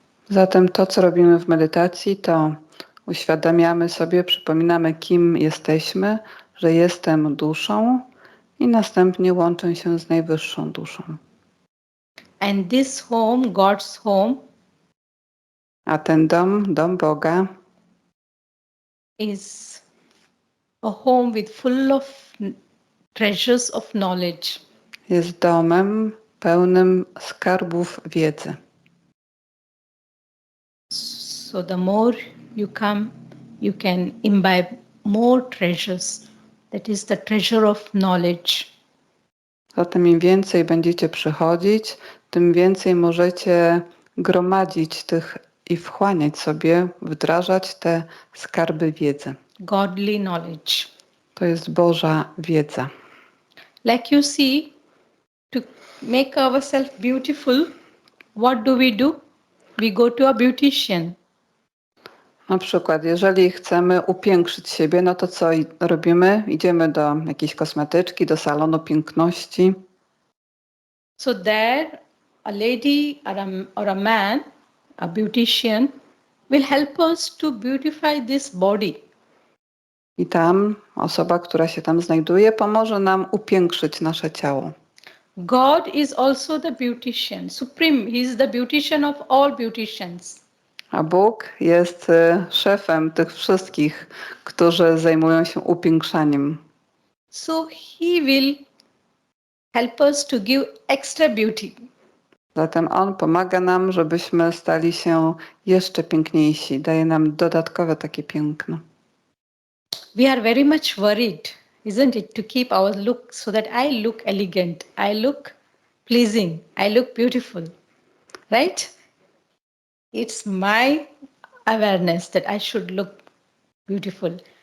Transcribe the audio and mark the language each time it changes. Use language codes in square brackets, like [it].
[pl] Zatem to, co robimy w medytacji, to uświadamiamy sobie, przypominamy, kim jesteśmy, że jestem duszą i następnie łączę się z najwyższą duszą. [en] And this home, God's home, [pl] A ten dom, dom Boga, [en] is a home with full of treasures of knowledge. [pl] jest domem pełnym skarbów wiedzy. [en] So the more you come, you can imbibe more treasures. That is the treasure of knowledge. [pl] Zatem im więcej będziecie przychodzić, tym więcej możecie gromadzić tych i wchłaniać sobie, wdrażać te skarby wiedzy. [en] Godly knowledge. [pl] To jest Boża wiedza. [en] Like you see, to make ourselves beautiful, what do? We go to a beautician. [pl] Na przykład, jeżeli chcemy upiększyć siebie, no to co robimy? Idziemy do jakiejś kosmetyczki, do salonu piękności. [en] So there, a lady or a man, a beautician, will help us to beautify this body. [pl] I tam osoba, która się tam znajduje, pomoże nam upiększyć nasze ciało. [en] God is also the beautician, supreme. He is the beautician of all beauticians. [pl] A Bóg jest szefem tych wszystkich, którzy zajmują się upiększaniem. [en] So He will help us to give extra beauty. [pl] Zatem On pomaga nam, żebyśmy stali się jeszcze piękniejsi. Daje nam dodatkowe takie piękno. [en] We are very much worried, isn't it, to keep our look so that I look elegant, I look pleasing, I look beautiful, right? It's my awareness that I should look beautiful.